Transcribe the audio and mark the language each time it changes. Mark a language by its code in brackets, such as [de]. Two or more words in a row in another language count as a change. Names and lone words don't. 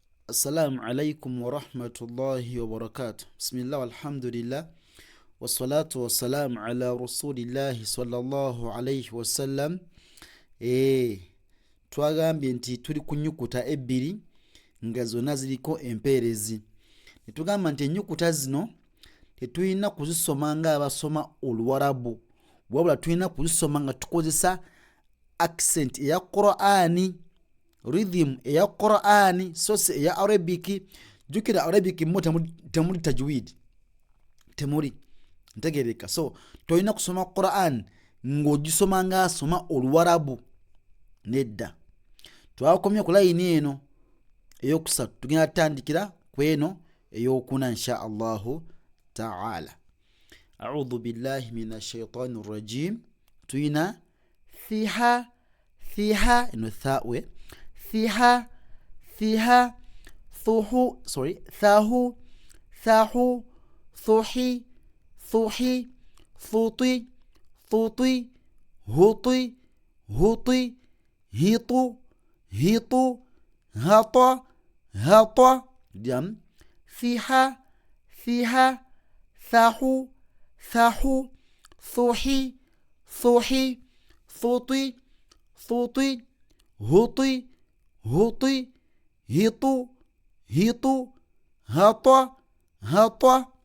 [ar] السلام عليكم ورحمة الله وبركاته. بسم الله والحمد لله والصلاة والسلام على رسول الله صلى الله عليه وسلم. [lg] Twagambye nti tuli ku nnyukuta ebbiri nga zonna ziriko empeerezi. Ne tugamba nti ennyukuta zino tetulina kuzisoma ng'abasoma Oluwarabu, wabula tulina kuzisoma nga tukozesa accent eya Qur'ani, rhythm eya Qur'ani, so si eya Arabic. Jjukira Arabic mo temuli tajwid, temuli ntegereka. So tolina kusoma Qur'an ng'ogisoma ng'asoma Oluwarabu, nedda. Twakomye ku layini eno eyokusatu, tugenda tutandikira ku eno eyokuna [ar] إن شاء الله تعالى. أعوذ بالله من الشيطان الرجيم. Tuyina fiha eno thawe, fiha thuhu, thahu, thuhi, thuti, huti, hitu, hata. Jam. Fiha, thahu, thuhi, thuti, huti, hitu, hata.